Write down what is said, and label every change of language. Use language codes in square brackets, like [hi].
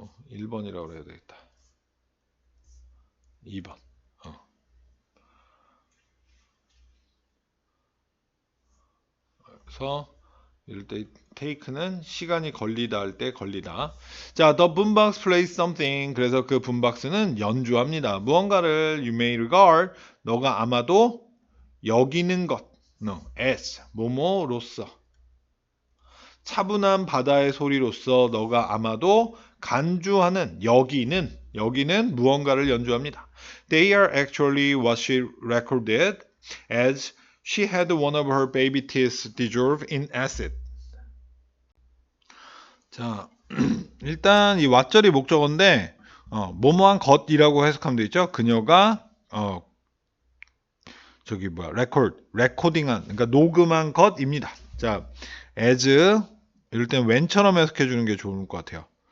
[ko] 1번이라고 그래야 되겠다. 2번. 그래서 이럴 때 take는 시간이 걸리다 할 때 걸리다. [en] 자, the boombox plays something. [ko] 그래서 그 붐박스는 연주합니다. 무언가를 [en] you may regard. [ko] 너가 아마도 여기는 것. No, as. 뭐뭐로서. 차분한 바다의 소리로서 너가 아마도 간주하는 여기는 무언가를 연주합니다. [en] They are actually what she recorded as she had one of her baby teeth dissolved in acid. [ko] 자, 일단 이 왓절이 목적어인데 뭐뭐한 것이라고 해석하면 되죠. 그녀가 레코딩한, 그러니까 녹음한 것입니다. 자, as 이럴 땐 when처럼 해석해 주는 게 좋을 것 같아요.